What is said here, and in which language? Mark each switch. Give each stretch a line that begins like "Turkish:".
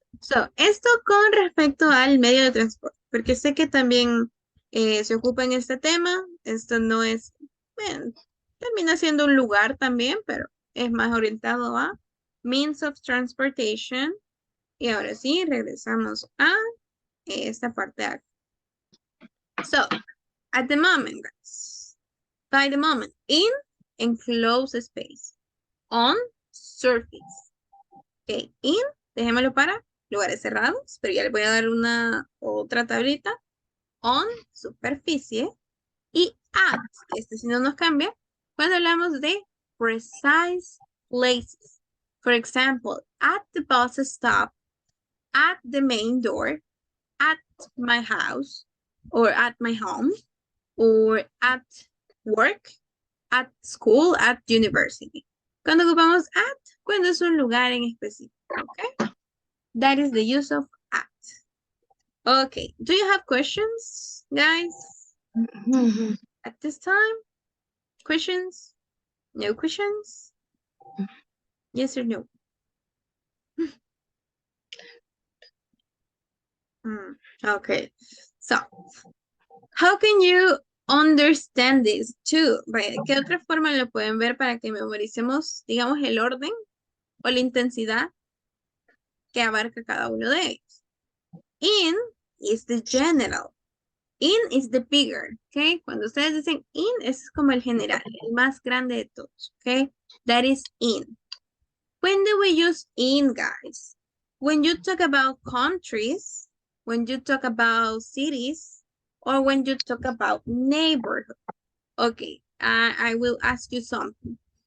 Spanish: So, esto con respecto al medio de transporte, porque sé que también se ocupa en este tema. Esto no es, termina siendo un lugar también, pero es más orientado a
English: means of transportation.
Spanish: Y ahora sí, regresamos a esta parte de acá.
English: So, at the moment, guys, by the moment, in enclosed space, on surface.
Spanish: Ok, in, dejémoslo para lugares cerrados, pero ya les voy a dar una otra tablita. On, superficie. Y at, si no nos cambia, cuando hablamos de
English: precise places. For example, at the bus stop, at the main door, at my house, or at my home. or at work, at school, at university.
Spanish: Cuando ocupamos at, cuando es un lugar en específico, okay?
English: That is the use of at. Okay, do you have questions, guys, Mhm. at this time? Questions? No questions? Yes or no? Okay, so how can you understand this too?
Spanish: Vaya, ¿qué otra forma lo pueden ver para que memoricemos, digamos, el orden o la intensidad que abarca cada uno de ellos?
English: In is the general. In is the bigger, ¿ok?
Spanish: Cuando ustedes dicen in, es como el general, el más grande de todos, ¿ok?
English: That is in. When do we use in, guys? When you talk about countries, when you talk about cities, or when you talk about neighborhood. Okay, I will ask you something.